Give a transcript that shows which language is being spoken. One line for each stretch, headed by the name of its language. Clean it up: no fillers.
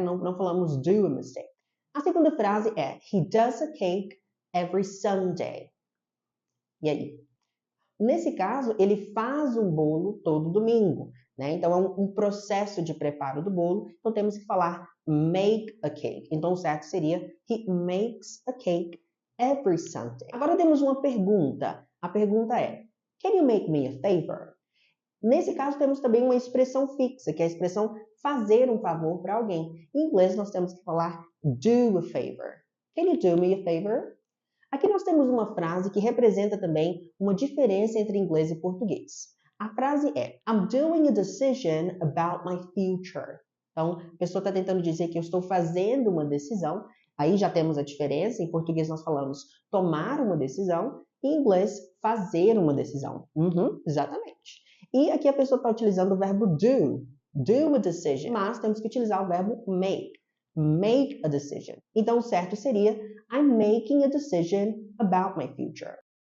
Portuguese: Não falamos
English: do a mistake.
Portuguese: A segunda frase é
English: He does a cake every Sunday.
Portuguese: E aí? Nesse caso, ele faz um bolo todo domingo, né? Então, é um processo de preparo do bolo. Então, temos que falar make a cake. Então, o certo seria
English: he makes a cake every Sunday.
Portuguese: Agora, temos uma pergunta. A pergunta é,
English: can you make me a favor?
Portuguese: Nesse caso, temos também uma expressão fixa, que é a expressão fazer um favor para alguém. Em inglês, nós temos que falar
English: do a favor. Can you do me a favor?
Portuguese: Aqui nós temos uma frase que representa também uma diferença entre inglês e português. A frase é
English: I'm doing a decision about my future.
Portuguese: Então, a pessoa está tentando dizer que eu estou fazendo uma decisão. Aí já temos a diferença. Em português nós falamos tomar uma decisão. Em inglês, fazer uma decisão. Exatamente. E aqui a pessoa está utilizando o verbo do.
English: Do a decision.
Portuguese: Mas temos que utilizar o verbo
English: make. Make a decision.
Portuguese: Então, o certo seria
English: I'm making a decision about my future.